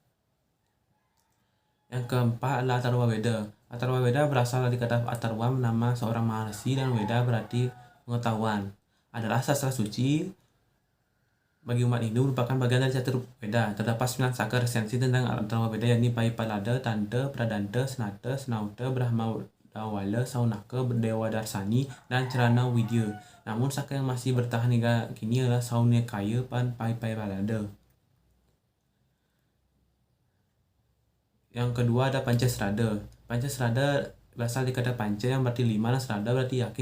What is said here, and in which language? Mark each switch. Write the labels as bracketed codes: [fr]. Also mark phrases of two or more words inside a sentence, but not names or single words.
[id] Yang keempat adalah Atharvaveda. Atharvaveda berasal dari kata Atharva, nama seorang maharsi, dan Veda berarti pengetahuan. Adalah sastra suci bagi umat Hindu, merupakan bagian dari Caturveda. Terdapat 9 saka resensi tentang Atharvaveda, yakni Paipalada, Tanta, Pradanta, Senata, Senauta, Brahma Dawala, Saunaka, Dewa Darsani, dan Cerana Widya. Namun saka yang masih bertahan hingga kini adalah Saunekaya dan Paipalada. Yang kedua ada Pancasrada. Pancasrada berasal dari kata panca yang berarti 5, dan srada berarti yakin.